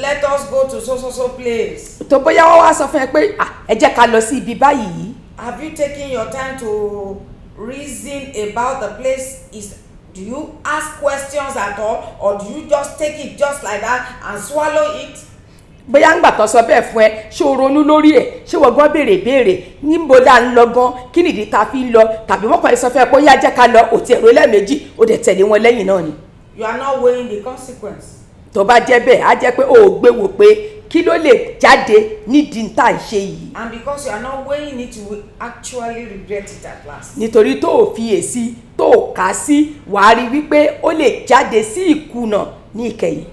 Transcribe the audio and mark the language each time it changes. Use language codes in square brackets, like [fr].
[en] let us go to so place. [yo] tó bóyá wọ́n wá sọ fún ẹ pé ẹ jẹ́ ká lọ sí ibi báyìí. [en] Have you taken your time to reason about the place? Do you ask questions at all, or do you just take it just like that and swallow it? [yo] bóyá ń gbà tán sọ bẹ́ẹ̀ fún ẹ ṣé o ronú lórí ẹ̀ ṣé wọ́n gbọ́n béèrè níbo dá ń lọ gan kí nìdí ta fi ń lọ tàbí wọ́n kàn sọ fún ẹ pé ó yá jẹ́ ká lọ òtí ẹ̀rọ lẹ́ẹ̀mejì ó dẹ̀ tẹ̀lé wọn lẹ́yìn náà ni. [en] You are not weighing the consequence. [yo] tó bá jẹ́ bẹ́ẹ̀ á jẹ́ pé o ò gbé wò pé kí ló lè jáde nídìí tá à ń ṣe yìí. [en] And because you are not weighing it, you will actually regret it at last. [yo] nítorí tó o fiyèsí tó o kà á sí wàá rí wípé ó lè jáde sí ìkùnà ní ìkẹyìn.